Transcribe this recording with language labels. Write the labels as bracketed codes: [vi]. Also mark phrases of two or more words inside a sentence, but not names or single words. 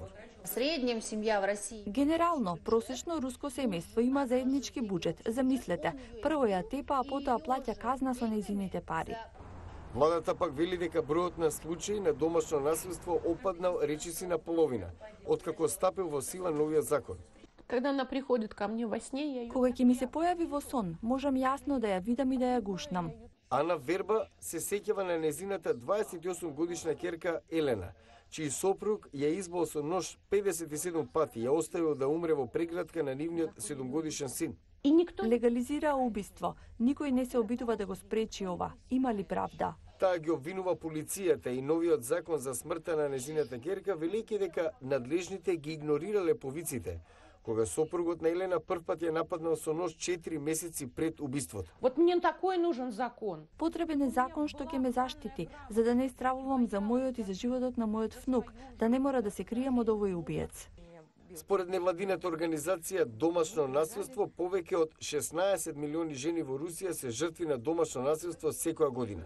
[mk] Среднем семја во Русија. Генерално, просечно руско семејство има заеднички буџет. Замислете, прво ја тепа, а потоа плаќа казна со нејзините пари. Владата пак вели дека бројот на случаи на домашно насилство опаднал речиси на половина, откако стапил во сила новиот закон. [ru] Когда она приходит ко мне во сне, я её... [mk] Кога ќе ми се појави во сон, можам јасно да ја видам и да ја гушнам. Ана Верба се сеќава на незината 28 годишна ќерка Елена, чиј сопруг ја избол со нож 57 пати, ја оставил да умре во преградка на нивниот 7-годишен син. [ru] И никто [mk] Легализира убиство. Никој не се обидува да го спречи ова. Има ли правда? Таа ги обвинува полицијата и новиот закон за смртта на незината ќерка, велејќи дека надлежните ги игнорирале повиците, кога сопругот на Елена првпат ја нападнал со нож 4 месеци пред убиството. [ru] Вот мне такой нужен закон. [mk] Потребен е закон што ќе ме заштити, за да не стравувам за мојот и за животот на мојот внук, да не мора да се кријам од овој убиец. Според невладината организација Домашно насилство, повеќе од 16 милиони жени во Русија се жртви на домашно насилство секоја година.